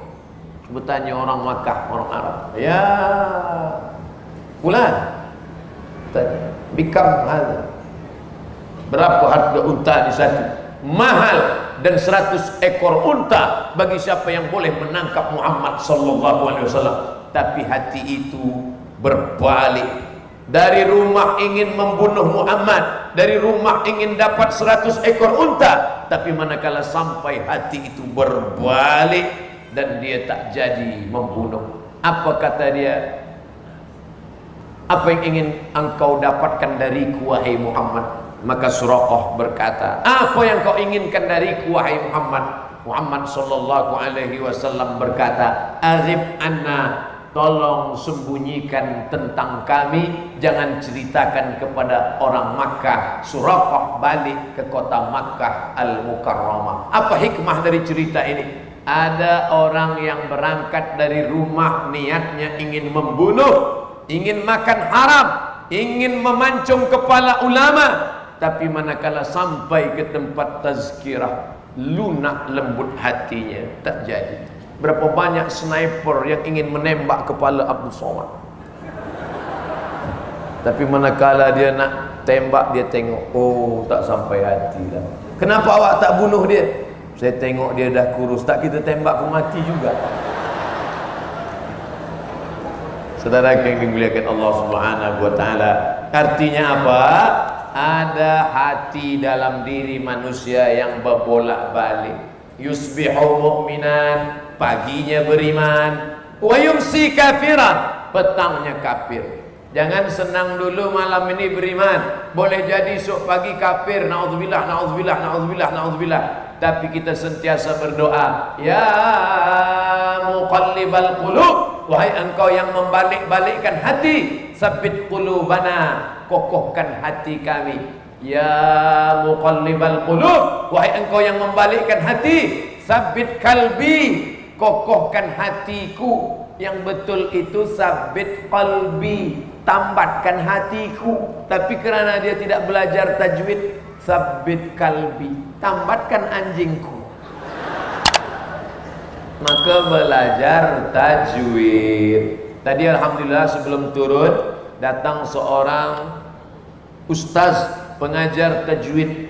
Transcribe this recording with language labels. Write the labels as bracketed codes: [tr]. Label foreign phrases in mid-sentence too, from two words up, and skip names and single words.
[ms] Cuba tanya orang Makkah, orang Arab. [ar] يا فلان, [ms] tanya [ar] بكم هذا, [ms] berapa harga unta di satu? Mahal. Dan 100 ekor unta bagi siapa yang boleh menangkap Muhammad [ar] صلى الله عليه وسلم. [ms] Tapi hati itu berbalik. Dari rumah ingin membunuh Muhammad, dari rumah ingin dapat 100 ekor unta, tapi manakala sampai hati itu berbalik dan dia tak jadi membunuh. Apa kata dia? Apa yang ingin engkau dapatkan dariku wahai Muhammad? Maka Suraqah berkata, apa yang kau inginkan dariku wahai Muhammad? Muhammad [ar] صلى الله عليه وسلم [ms] berkata, [ar] "عزب عنا, [ms] tolong sembunyikan tentang kami, jangan ceritakan kepada orang Makkah." Suraqah balik ke kota Makkah Al-Mukarramah. Apa hikmah dari cerita ini? Ada orang yang berangkat dari rumah niatnya ingin membunuh, ingin makan haram, ingin memancung kepala ulama, tapi manakala sampai ke tempat tazkirah, lunak lembut hatinya, tak jadi. Berapa banyak sniper yang ingin menembak kepala Abdul Somad, tapi manakala dia nak tembak, dia tengok, oh tak sampai hati lah. Kenapa awak tak bunuh dia? Saya tengok dia dah kurus, tak kita tembak pun mati juga. Saudara yang dimuliakan Allah [ar] سبحانه وتعالى, [ms] artinya apa? Ada hati dalam diri manusia yang berbolak-balik. [ar] يصبح مؤمنا, [ms] paginya beriman, [ar] ويمسي كافرا, [ms] petangnya kafir. Jangan senang dulu malam ini beriman, boleh jadi esok pagi kafir. [ar] نعوذ بالله، نعوذ بالله، نعوذ بالله، نعوذ بالله. [ms] Tapi kita sentiasa berdoa, [ar] يا مقلب القلوب, [ms] wahai engkau yang membalik-balikkan hati, [ar] ثبت قلوبنا, [ms] kokohkan hati kami. [ar] يا مقلب القلوب, [ms] wahai engkau yang membalikkan hati, [ar] ثبت كلبي, [ms] kokohkan hatiku. Yang betul itu [ar] ثبت قلبي, [ms] tambatkan hatiku. Tapi kerana dia tidak belajar tajwid, [ar] ثبت كلبي, [ms] tambatkan anjingku. Maka belajar tajwid. Tadi alhamdulillah sebelum turun datang seorang ustaz pengajar tajwid.